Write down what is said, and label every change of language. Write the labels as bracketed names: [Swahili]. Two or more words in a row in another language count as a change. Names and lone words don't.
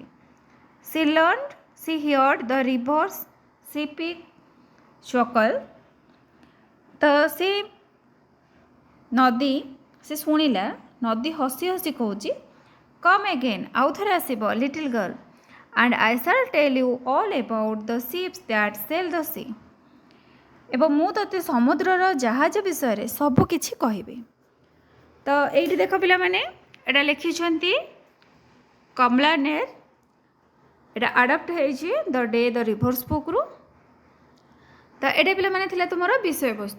[English] She heard the rivers sipping chuckle. [Odia] ତ ସେ ଶୁଣିଲା ନଦୀ ହସି ହସି କହୁଛି, [English] come again, [Odia] ଆଉ ଥରେ ଆସିବ [English] little girl, and I shall tell you all about the ships that sail the sea. [Odia] ଏବଂ ମୁଁ ତୋତେ ସମୁଦ୍ରର ଜାହାଜ ବିଷୟରେ ସବୁ କିଛି କହିବି. ତ ଏଇଠି ଦେଖ ପିଲାମାନେ, ଏଇଟା ଲେଖିଛନ୍ତି କମଲା ନେର. ଏଇଟା ଆଡପ୍ଟ ହେଇଛି ଦ ଡେ ଦ ରିଭର୍ସ ବୁକ୍ରୁ. ତ ଏଇଟା ପିଲାମାନେ ଥିଲା ତୁମର ବିଷୟବସ୍ତୁ.